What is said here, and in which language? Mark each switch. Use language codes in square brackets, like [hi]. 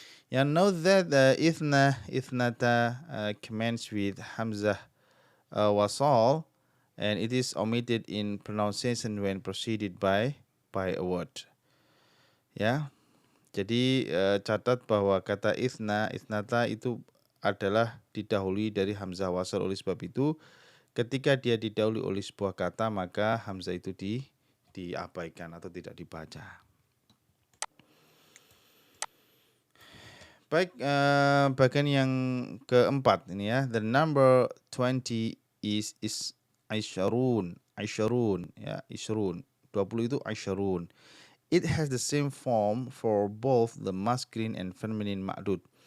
[en] Yeah, note that ithnata commences with hamzah wasal, and it is omitted in pronunciation when preceded by a word. [id] Ya, jadi catat bahwa kata ithnata itu adalah didahului dari hamzah wasal. Oleh sebab itu, ketika dia didahului oleh sebuah kata, maka hamzah itu diabaikan atau tidak dibaca. Baik, bagian yang keempat ini ya. [en] The number 20 is aisyarun, [id] ya, isyrun. 20 itu aisyarun. [en] It has the same form for both the masculine and feminine ma'dud.